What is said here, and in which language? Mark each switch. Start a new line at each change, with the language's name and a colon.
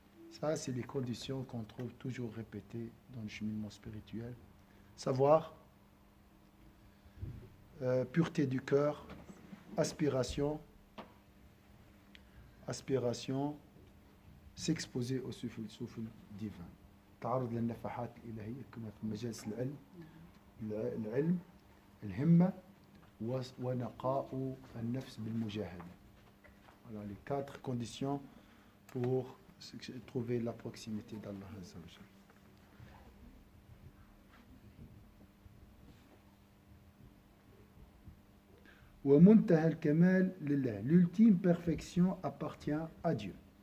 French: Ça, c'est les conditions qu'on trouve toujours répétées dans le cheminement spirituel. Savoir, pureté du cœur, aspiration, aspiration, s'exposer au souffle divin.
Arabic: تعرض للنفحات الإلهية كما في مجالس العلم الهمة ونقاء النفس بالمجاهدة.
French: Voilà les 4 conditions pour trouver la proximité d'Allah Azza wa Jalla.
Arabic: ومنتهى الكمال لله.
French: L'ultime perfection appartient à Dieu.